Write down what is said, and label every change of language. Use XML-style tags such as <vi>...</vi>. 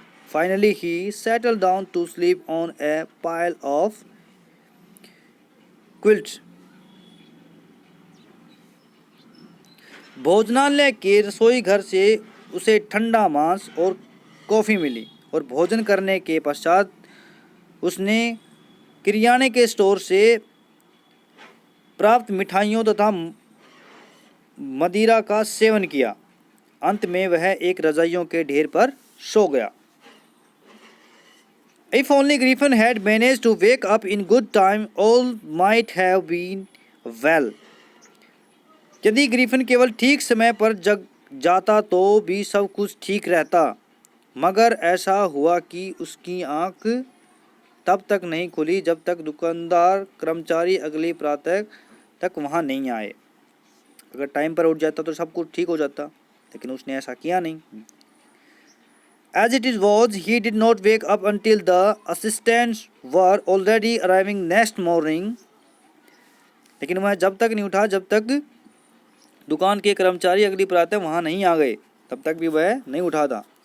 <en>Finally, he settled down to sleep on a pile of quilts.</en> <hi>भोजनालय के रसोई घर से उसे ठंडा मांस और कॉफ़ी मिली, और भोजन करने के पश्चात उसने किराने के स्टोर से प्राप्त मिठाइयों तथा मदिरा का सेवन किया। अंत में वह एक रजाइयों के ढेर पर सो गया।</hi> <en>If only Griffin had managed to wake up in good time, all might have been well.</en> <hi>यदि ग्रिफिन केवल ठीक समय पर जग जाता तो भी सब कुछ ठीक रहता, मगर ऐसा हुआ कि उसकी आंख तब तक नहीं खुली जब तक दुकानदार कर्मचारी अगली प्रातः तक वहां नहीं आए। अगर टाइम पर उठ जाता तो सब कुछ ठीक हो जाता, लेकिन उसने ऐसा किया नहीं।</hi> <en>As it was, he did not wake up until the assistants were already arriving next morning.</en> <hi>लेकिन वह जब तक नहीं उठा जब तक दुकान के कर्मचारी अगली प्रातः वहां नहीं आ गए, तब तक भी वह नहीं उठा था।</hi>